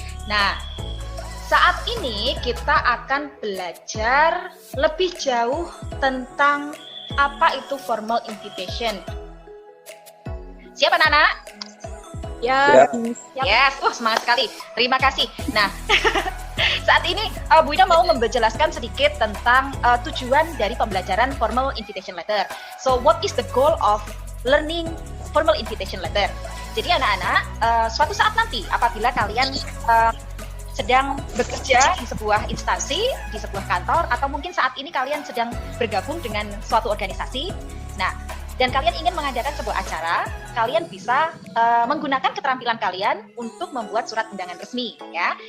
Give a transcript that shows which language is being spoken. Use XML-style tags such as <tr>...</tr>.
<id>Nah, saat ini kita akan belajar lebih jauh tentang apa itu formal invitation. Siap anak-anak? Ya. Yes, semangat sekali. Terima kasih. Nah, saat ini Bu Ida mau menjelaskan sedikit tentang tujuan dari pembelajaran formal invitation letter.</id> <en>So, what is the goal of learning formal invitation letter?</en> <id>Jadi anak-anak, suatu saat nanti apabila kalian sedang bekerja di sebuah instansi, di sebuah kantor, atau mungkin saat ini kalian sedang bergabung dengan suatu organisasi, nah, dan kalian ingin mengadakan sebuah acara, kalian bisa menggunakan keterampilan kalian untuk membuat surat undangan resmi, ya.</id>